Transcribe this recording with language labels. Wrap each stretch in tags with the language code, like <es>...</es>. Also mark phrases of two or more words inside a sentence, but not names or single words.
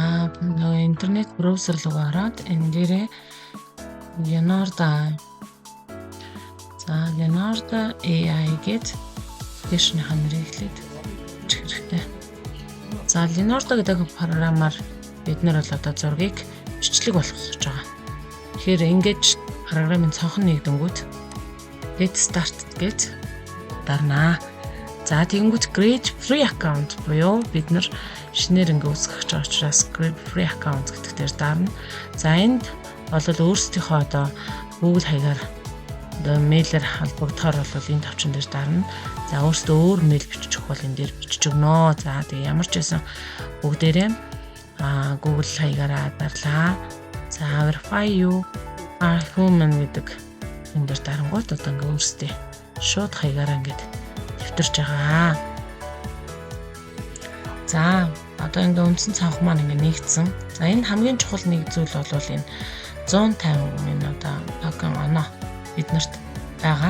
<mn>нөгөө интернет браузер руу ороод энэ дээрээ Leonardo AI гэж application-ийн нэрийг хэлээд бичих хэрэгтэй. За Leonardo гэдэг програмаар бид нар бол одоо зургийг бичлэг болгох гэж байгаа. Тэгэхээр ингэж програмын цонхон нэгдэнгүүт</mn> <en>get start</en> <mn>гэж дарнаа. За тэгэнгүүт</mn> <en>create free account</en> <mn>буюу бид нар шинээр ингээ үүсгэх гэж байгаа учраас</mn> <en>create free account</en> <mn>гэдэг дээр дарна. За энд бол өөрсдийнхөө одоо Google хаягаар одоо мэйлээр холбогдохоор бол энэ тавчин дээр дарна. За өөрсдөө өөр мэйл бичих бол энэ дээр бичиж өгнө. За тэгээ ямар ч байсан бүгдээрээ Google хаягаараа дарлаа. За</mn> <en>verify you are human</en> <mn>гэдэг энэ дээр дарангуут одоо ингээ өөрсдөө шууд хаягаараа ингээд дэвтэрч байгаа. За одоо ингээ үндсэн цанх маань ингээ нэгдсэн. За энэ хамгийн чухал нэг зүйл бол энэ 150 минут токен оноо биднэрт байгаа.</mn>